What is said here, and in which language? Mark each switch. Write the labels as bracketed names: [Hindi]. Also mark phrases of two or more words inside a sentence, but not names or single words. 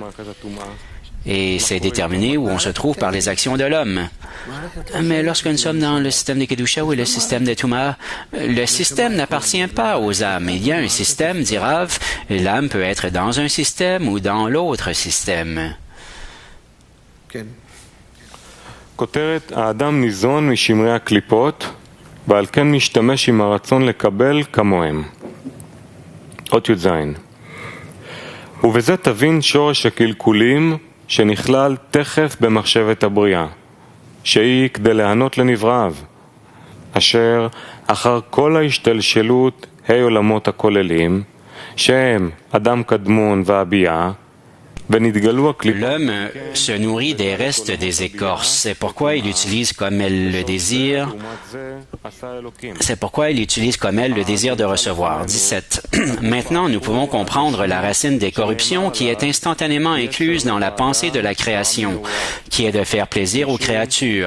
[French] Et c'est déterminé où on se trouve par les actions de l'homme. Mais lorsque nous sommes dans le système de Kedusha ou le système de Touma, le système n'appartient pas aux âmes. Il y a un système, dit Rav, l'âme peut être dans un système ou dans l'autre système. [Hebrew] כותרת, האדם ניזון משמרי הקליפות, ועל כן משתמש עם הרצון לקבל כמוהם. אות י"ז. ובזה תבין שורש הקלקולים שנכלל תכף במחשבת הבריאה, שהיא כדי להיענות לנבראיו, אשר אחר כל ההשתלשלות עולמות הכוללים, שהם אדם קדמון והביאה, [French] L'homme se nourrit des restes des écorces. C'est pourquoi il utilise comme elle le désir. C'est pourquoi il utilise comme elle le désir de recevoir. 17. Maintenant, nous pouvons comprendre la racine des corruptions qui est instantanément incluse dans la pensée de la création, qui est de faire plaisir aux créatures.